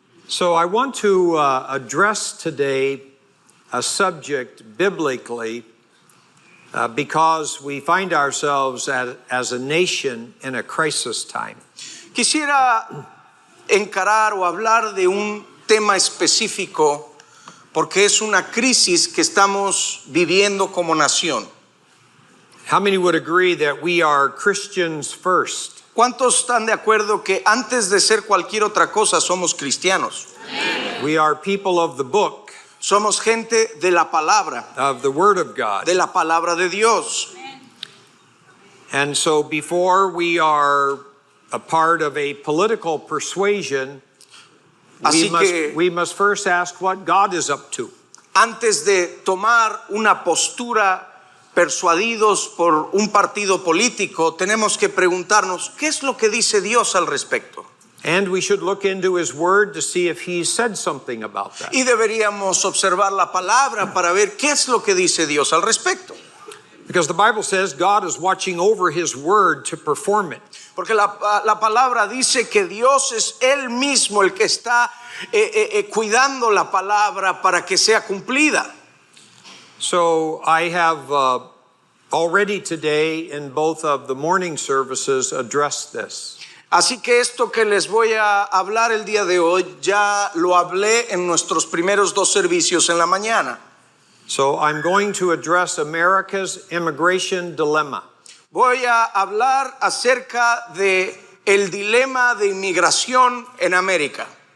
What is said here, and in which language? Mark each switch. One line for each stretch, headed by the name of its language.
English: So I want to address today a subject biblically because we find ourselves as a nation in a crisis time.
Spanish: Quisiera encarar o hablar de un tema específico porque es una crisis que estamos viviendo como nación.
English: How many would agree that we are Christians first?
Spanish: ¿Cuántos están de acuerdo que antes de ser cualquier otra cosa somos cristianos?
English: We are people of the book,
Spanish: Somos gente de la palabra,
English: of the Word of God.
Spanish: de la palabra de Dios.
English: And so before we are a part of a political persuasion, we must first ask what God is up to.
Spanish: Antes de tomar una postura persuadidos por un partido político, tenemos que preguntarnos, ¿qué es lo que dice Dios al respecto?
English: And we should look into His Word to see if He said something about that.
Spanish: Y deberíamos observar la palabra para ver qué es lo que dice Dios al respecto.
English: Because the Bible says God is watching over His Word to perform it.
Spanish: Porque la palabra dice que Dios es Él mismo el que está cuidando la palabra para que sea cumplida.
English: So I have already today in both of the morning services addressed this.
Spanish: Así que esto que les voy a hablar el día de hoy, ya lo hablé en nuestros primeros dos servicios en la mañana.
English: So I'm going to address America's immigration dilemma.
Spanish: Voy a hablar acerca de el dilema de inmigración en América.